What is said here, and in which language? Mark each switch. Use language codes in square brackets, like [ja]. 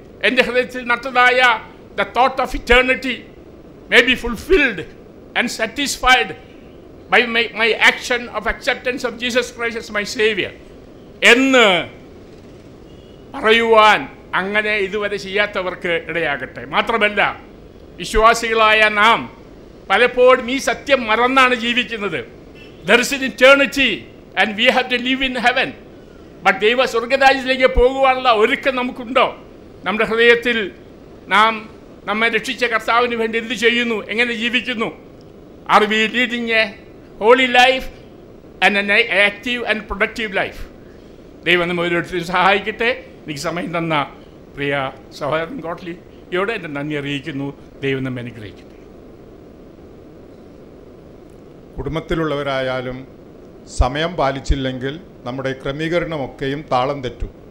[ml] എൻ്റെ ഹൃദയത്തിൽ നട്ടതായ [en] the thought of eternity may be fulfilled and satisfied by my action of acceptance of Jesus Christ as my Savior [ml] എന്ന് പറയുവാൻ അങ്ങനെ ഇതുവരെ ചെയ്യാത്തവർക്ക് ഇടയാകട്ടെ. മാത്രമല്ല, വിശ്വാസികളായ നാം പലപ്പോഴും ഈ സത്യം മറന്നാണ് ജീവിക്കുന്നത്. [en] There is an eternity and we have to live in heaven. [ml] But ദൈവ സ്വർഗരാജ്യത്തിലേക്ക് പോകുവാനുള്ള ഒരുക്കം നമുക്കുണ്ടോ? നമ്മുടെ ഹൃദയത്തിൽ നാം നമ്മെ രക്ഷിച്ച കർത്താവിന് വേണ്ടി എന്ത് ചെയ്യുന്നു, എങ്ങനെ ജീവിക്കുന്നു? [en] Are we leading a holy life and an active and productive life? [ml] ദൈവം നമ്മെ ഓരോരുത്തരും സഹായിക്കട്ടെ. എനിക്ക് സമയം തന്ന പ്രിയ സഹോദരൻ ഗോട്ട്ലിയോട് എൻ്റെ നന്ദി അറിയിക്കുന്നു. ദൈവം നമ്മെ അനുഗ്രഹിക്കട്ടെ. കുടുംബത്തിലുള്ളവരായാലും സമയം പാലിച്ചില്ലെങ്കിൽ നമ്മുടെ ക്രമീകരണമൊക്കെയും താളം തെറ്റും.